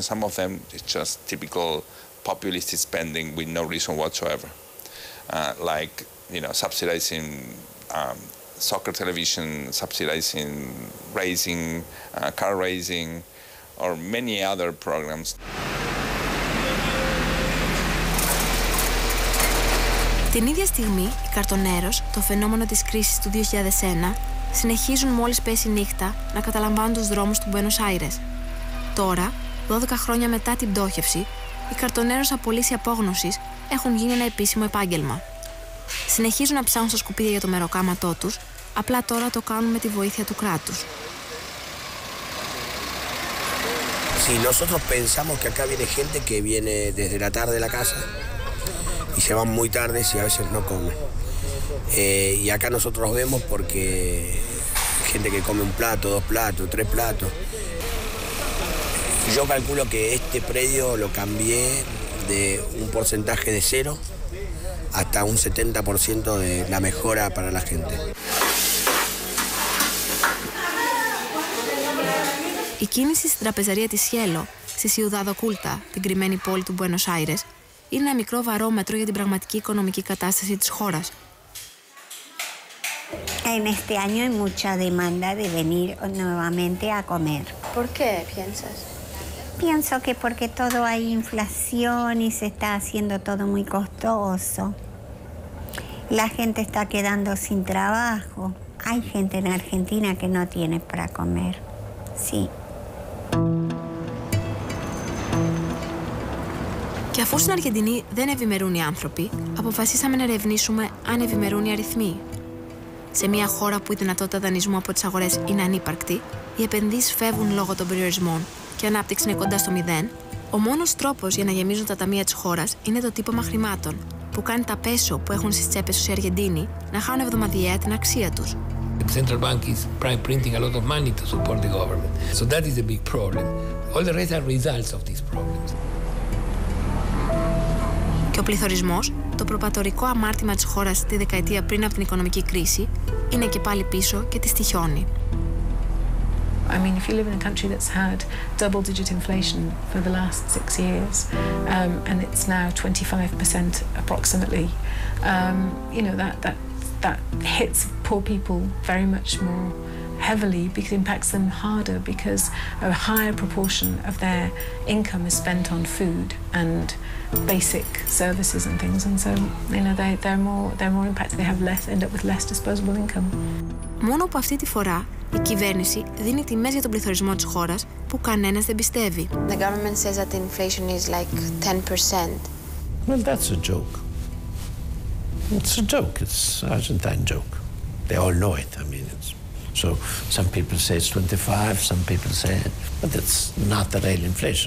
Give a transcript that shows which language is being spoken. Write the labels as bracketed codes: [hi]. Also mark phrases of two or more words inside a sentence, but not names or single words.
[en] Some of them is just typical populist spending with no reason whatsoever, like subsidizing soccer television, subsidizing racing, car racing, or many other programs. [el] Την ίδια στιγμή, οι καρτονέρος, το φαινόμενο της κρίσης του 2001, συνεχίζουν μόλις πέσει νύχτα να καταλαμβάνουν τους δρόμους του Μπουένος Άιρες. Τώρα, 12 χρόνια μετά την πτώχευση, οι καρτονέρος από λύση απόγνωσης έχουν γίνει ένα επίσημο επάγγελμα. Συνεχίζουν να ψάχνουν στα σκουπίδια για το μεροκάματό τους, απλά τώρα το κάνουν με τη βοήθεια του κράτους. [es] Si nosotros pensamos que acá viene gente que viene desde la tarde de la casa y se van muy tarde y a veces no comen. Y acá nosotros vemos porque hay gente que come un plato, 2 platos, 3 platos. Yo calculo que este predio lo cambié de un porcentaje de 0 hasta un 70% de la mejora para la gente. [el] Η κίνηση στην τραπεζαρία της Cielo, στη Ciudad Oculta, την κρυμμένη πόλη του Μπουένος Άιρες, είναι ένα μικρό βαρόμετρο για την πραγματική οικονομική κατάσταση της χώρας. [es] En este año hay mucha demanda de venir nuevamente a comer. ¿Por qué piensas? Pienso que porque todo hay inflación y se está haciendo todo muy costoso. La gente está quedando sin trabajo. Hay gente en Argentina que no tiene para comer. Sí. [el] Και αφού στην Αργεντινή δεν ευημερούν οι άνθρωποι, αποφασίσαμε να ερευνήσουμε αν ευημερούν οι αριθμοί. Σε μια χώρα που η δυνατότητα δανεισμού από τις αγορές είναι ανύπαρκτη, οι επενδύσεις φεύγουν λόγω των περιορισμών και η ανάπτυξη είναι κοντά στο 0, ο μόνος τρόπος για να γεμίζουν τα ταμεία της χώρας είναι το τύπωμα χρημάτων, που κάνει τα πέσο που έχουν στις τσέπες τους οι Αργεντίνοι να χάνουν εβδομαδιαία την αξία τους. [en] The central bank is printing a lot of money to support the government. So that is a big problem. All the rest are results of these problems. [el] Και ο πληθωρισμός, το προπατορικό αμάρτημα της χώρας τη δεκαετία πριν από την οικονομική κρίση, είναι και πάλι πίσω και τη στοιχιώνει. [en] I mean, if you live in a country that's had double-digit inflation for the last 6 years, and it's now 25% approximately, you know, that hits poor people very much more heavily because it impacts them harder because a higher proportion of their income is spent on food and basic services and things, and so you know they're more impacted. They have end up with less disposable income. [el] Μόνο που αυτή τη φορά η κυβέρνηση δίνει τιμές για τον πληθωρισμό της χώρας που κανένας δεν πιστεύει. [en] The government says that the inflation is like 10%. Well, that's a joke. It's a joke. It's an Argentine joke. They all know it. I mean, so some people say it's 25, some people say it, but it's not the real inflation.